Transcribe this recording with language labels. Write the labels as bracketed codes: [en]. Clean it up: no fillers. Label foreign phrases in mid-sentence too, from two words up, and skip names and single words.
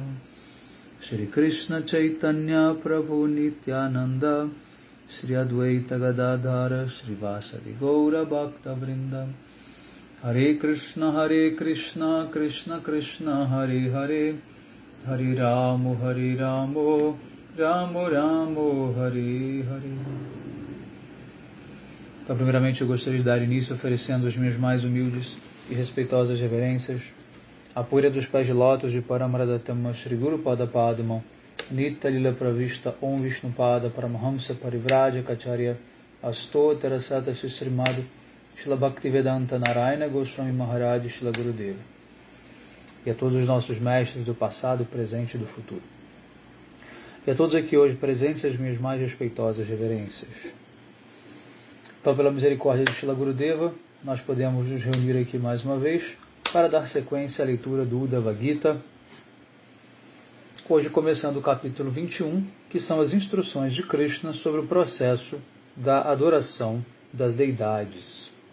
[sa] Shri Krishna Chaitanya Prabhu Nityananda Shri Advaita Gadadhara Shri Vasadi Gaura Bhakta Vrinda. Hare Krishna Krishna Krishna Hare Hare Hare Ramo Ramo Ramo Hare Hare. [pt] Então, primeiramente, eu gostaria de dar início oferecendo as minhas mais humildes e respeitosas reverências à poeira dos pés de lótus de [sa] Paramaradatama Shri Guru Pada Padma Nitya Lila Pravista Om Vishnu Pada Paramahamsa Parivraja Kacharya Astotara Sata Srimad Shila Bhaktivedanta Narayana Goswami Maharaj Shila Gurudeva, [pt] e a todos os nossos mestres do passado, presente e do futuro, e a todos aqui hoje presentes, as minhas mais respeitosas reverências. Então, pela misericórdia de Shila Gurudeva, nós podemos nos reunir aqui mais uma vez para dar sequência à leitura do Uddhava Gita, hoje começando o capítulo 21, que são as instruções de Krishna sobre o processo da adoração das deidades.